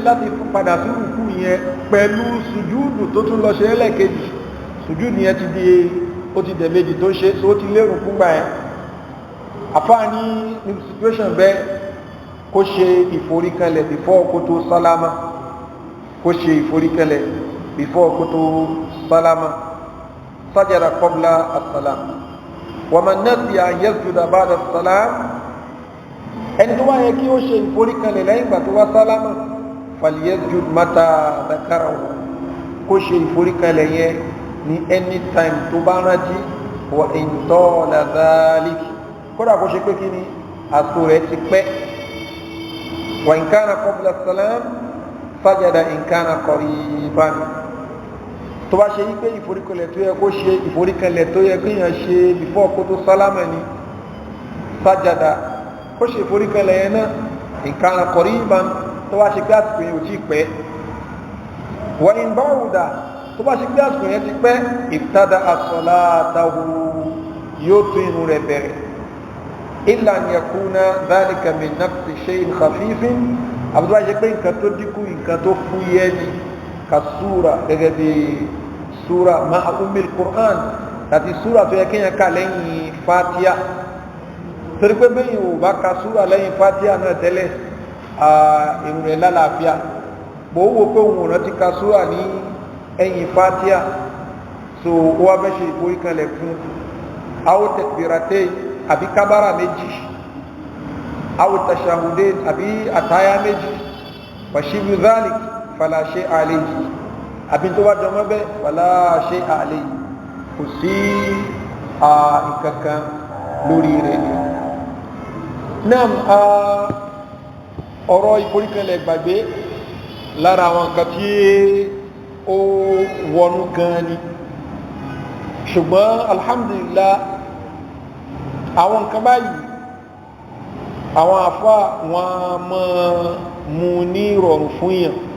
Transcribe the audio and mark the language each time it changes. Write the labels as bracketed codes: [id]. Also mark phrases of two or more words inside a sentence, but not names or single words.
[yo] láti padà sí rùkú yẹn pẹ̀lú sùjúdù tó tún lọ ṣe ẹlẹ́kejì sùjúdù yẹn ó ti dẹ̀mejì tó ṣe tó ti lé rùkú gbà yẹn àfáà ní situation bẹ́ẹ̀ kó ṣe ìforíkanlẹ̀ before kó tó sálámà kó ṣe ìforíkanlẹ̀ before kó tó sálámà [ar] سجد قبل السلام ومن نسي أن يسجد بعد السلام [yo] ẹni tó wáyé kí ó ṣe ìforíkanlẹ̀ lẹ́yìn ìgbà tó wá sálámà [ar] فليسجد متى ذكره [yo] kó ṣe ìforíkanlẹ̀ yẹn ní anytime tó bá rántí [ar] وإن طال ذلك [yo] kódà kó ṣe pé kí ni àsò rẹ̀ ti pẹ́ [ar] وإن كان قبل السلام سجد إن كان قريبا [yo] tó bá ṣe wípé ìforíkanlẹ̀ tó yẹ kó ṣe ìforíkanlẹ̀ tó yẹ kí yàn ṣe before kó tó sálámà ni sajada kó ṣe ìforíkanlẹ̀ yẹn náà [ar] إن كان قريبا [yo] tó bá ṣe pé àsìkò yẹn ò tí pẹ́ [ar] وإن بعد [yo] tó bá ṣe pé àsìkò yẹn ti pẹ́ [ar] ابتدأ صلاته [yo] yóò tún inú rẹ̀ bẹ̀rẹ̀ [ar] إلا أن يكون ذلك من نفس شيء خفيف [yo] àbúrò wá ṣe pé nǹkan tó dínkù nǹkan tó fúyẹ́ ni ka súra gẹ́gẹ́ bí súra [ar] مع أم القرآن [yo] àti súra tó yẹ kéèyàn kà lẹ́yìn Fatiha torí pé bẹ́yìn ò bá ka súra lẹ́yìn Fatiha náà tẹ́lẹ̀ ìrun rẹ̀ lálàáfíà bó wò pé òun rántí ka súra ní ẹ̀yìn Fatiha so ó wá bẹ́ ṣe ìforíkanlẹ̀ fún [ar] أو تكبيرتين [yo] àbí kábàrà méjì [ar] أو تشهدين [yo] àbí àtáyá méjì [ar] فشبه ذلك فلا شيء عليه [yo] àbí tó wá jọmọ́ bẹ́ [ar] فلا شيء عليه [yo] kò sí ìkankan lórí rẹ̀ ni náà ọ̀rọ̀ ìforíkanlẹ̀ gbàgbé lára àwọn nǹkan tí ó wọnú gan ni ṣùgbọ́n alhamdulillah àwọn nǹkan báyìí àwọn àfá wọn mọ́ mú ní rọrùn fún yàn